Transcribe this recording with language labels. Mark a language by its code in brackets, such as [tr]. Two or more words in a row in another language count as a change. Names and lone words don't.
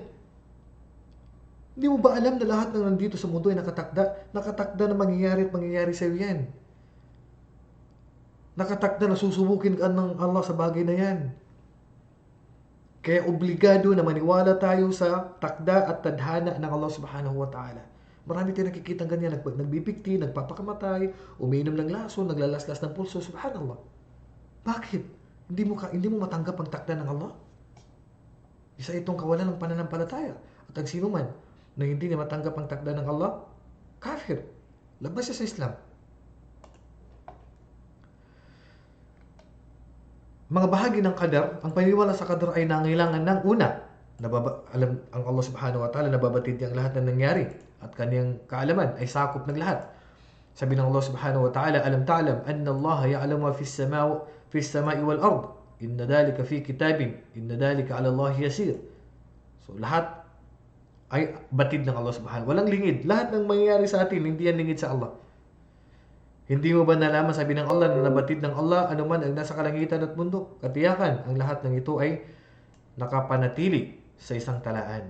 [tl] Hindi mo ba alam na lahat ng nandito sa mundo ay nakatakda? Nakatakda na mangyayari sa iyo yan. Nakatakda na susubukin ka ng Allah sa bagay na yan. Kaya obligado na maniwala tayo sa takda at tadhana ng Allah [ar] سبحانه وتعالى. [tl] Marami tayong nakikita ganyan, nagbibigti, nagpapakamatay, umiinom ng laso, naglalaslas ng pulso. Subhanallah. Bakit? Hindi mo matanggap ang takda ng Allah? Isa itong kawalan ng pananampalataya. At ang sino man na hindi niya matanggap ang takda ng Allah, kafir. Labas siya sa Islam. Mga bahagi ng qadar, ang paniniwala sa qadar ay nangailangan ng una, alam ang Allah [ar] سبحانه وتعالى, [tl] nababatid niya ang lahat na nangyari at kanyang kaalaman ay sakop ng lahat. Sabi ng Allah [ar] سبحانه وتعالى ألم تعلم أن الله يعلم ما في السماء والأرض إن ذلك في كتاب إن ذلك على الله يسير. [tl] So lahat ay batid ng Allah subhanahu. Walang lingid. Lahat ng mangyayari sa atin, hindi yan lingid sa Allah. Hindi mo ba nalaman, sabi ng Allah, na nabatid ng Allah anuman ang nasa kalangitan at mundo? Katiyakan, ang lahat ng ito ay nakapanatili sa isang talaan.